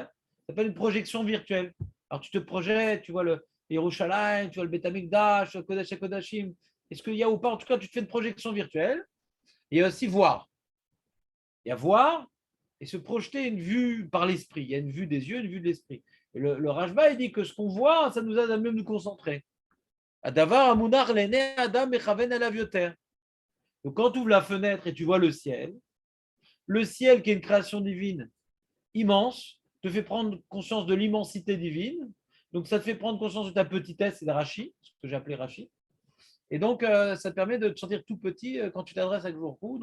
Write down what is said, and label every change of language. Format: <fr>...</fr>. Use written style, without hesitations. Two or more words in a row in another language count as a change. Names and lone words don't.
<fr>Ça s'appelle une projection virtuelle. Alors tu te projettes, tu vois le Yerushalayim, tu vois le Beth Amikdash, le Kodesh HaKodashim. Est-ce qu'il y a ou pas? En tout cas, tu te fais une projection virtuelle. Et il y a aussi voir. Il y a voir et se projeter une vue par l'esprit. Il y a une vue des yeux, une vue de l'esprit. Et le Rashba, il dit que ce qu'on voit, ça nous aide à mieux nous concentrer.</fr> <he>הדבר הנראה לעיני אדם מכוון אליו יותר.</he> <fr>Donc quand tu ouvres la fenêtre et tu vois le ciel qui est une création divine immense, te fait prendre conscience de l'immensité divine. Donc ça te fait prendre conscience de ta petitesse, c'est de Rashi, ce que j'ai appelé Rashi. Et donc, ça te permet de te sentir tout petit quand tu t'adresses à Jourkou.</fr>